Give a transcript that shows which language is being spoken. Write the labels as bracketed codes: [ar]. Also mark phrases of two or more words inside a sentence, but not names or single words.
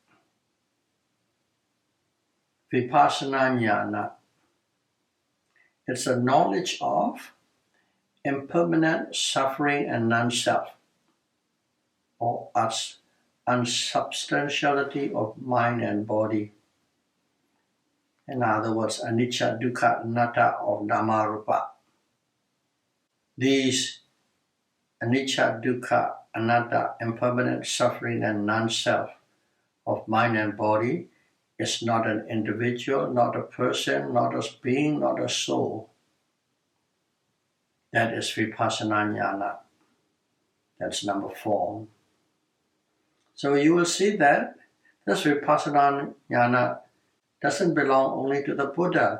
[pi] Vipassana Jnana. [en] It's a knowledge of impermanent suffering and non-self, or unsubstantiality of mind and body. In other words, [pi] anicca, dukkha, anatta of Dhamma Rupa. These anicca, dukkha, anatta, [en] impermanent suffering and non-self of mind and body is not an individual, not a person, not a being, not a soul. That is [pi] Vipassana Jnana. [en] That's number 4. So you will see that this [pi] Vipassana Jnana [en] doesn't belong only to the Buddha.